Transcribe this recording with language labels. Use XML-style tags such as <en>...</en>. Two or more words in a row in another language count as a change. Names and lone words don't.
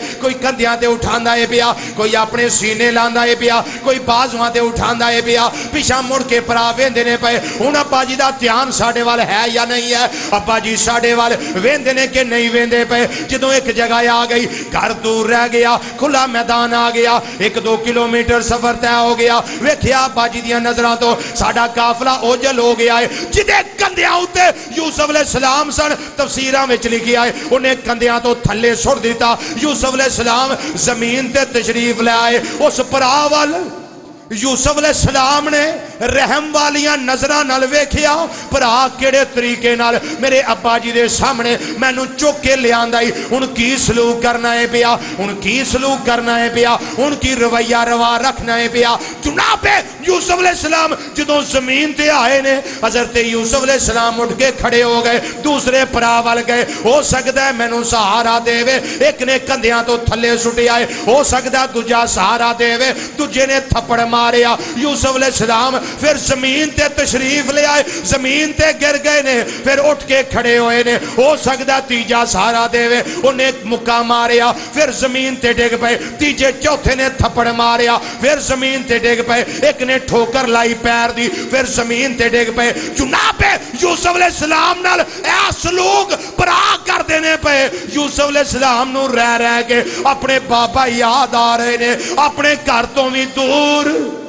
<pa>کوئی کندیاں تے اٹھاندا ہے پیا, کوئی اپنے سینے لاندا ہے پیا, کوئی بازواں تے اٹھاندا ہے پیا. پیچھا مڑ کے پرا ویندے نے پے. ہن ابا جی دا دھیان ساڈے وال ہے یا نہیں ہے؟ ابا جی ساڈے وال ویندے نے کہ نہیں ویندے پے؟ جدوں ایک جگہ آ گئی, گھر دور رہ گیا, کھلا میدان آ گیا, 1-2 کلومیٹر سفر طے ہو گیا. ویکھیا ابا جی دیاں نظراں تو ساڈا قافلہ اوجل ہو گیا ہے. جدے کندیاں اُتے یوسف علیہ السلام سن تفسیراں وچ لکھیا ہے انہیں کندیاں تو تھلے سٹ دیتا. یوسف علیہ السلام زمین تے تشریف لے آئے. اس پرا وال یوسف علیہ السلام نے رحم والیاں نظراں نال ویکھیا پرا کیڑے طریقے نال میرے ابا جی دے سامنے مینوں چک کے لے آندا ہے. ہن کی سلوک کرنا ہے پیا, ہن کی سلوک کرنا ہے پیا, ہن کی رویہ روا رکھنا ہے پیا. جناب یوسف علیہ السلام جدوں زمین تے آئے نے حضرت یوسف علیہ السلام اٹھ کے کھڑے ہو گئے, دوسرے پرا وال گئے. ہو سکدا ہے مینوں سہارا دے وے. ایک نے کندیاں تو تھلے سٹیا ہے, ہو سکدا دوجا سہارا دے وے. دوجے نے تھپڑ ماریا. یوسف علیہ السلام پھر زمین تے تشریف لے آئے, زمین تے گر گئے نے, پھر اٹھ کے کھڑے ہوئے نے. ہو سکدا تیجا سہارا دے وے. انہیں ایک مکہ ماریا, پھر زمین تے ڈگ پئے. تیجے چوتھے نے تھپڑ ماریا, پھر زمین تے ڈگ پئے. ایک نے ٹھوکر لائی پیر دی, پھر زمین تے ڈگ پئے. جناب یوسف علیہ السلام نال اے سلوک پرا کر دینے پئے. یوسف علیہ السلام نو رہ کے اپنے بابا یاد آ رہے نے, اپنے گھر تو بھی دور</pa>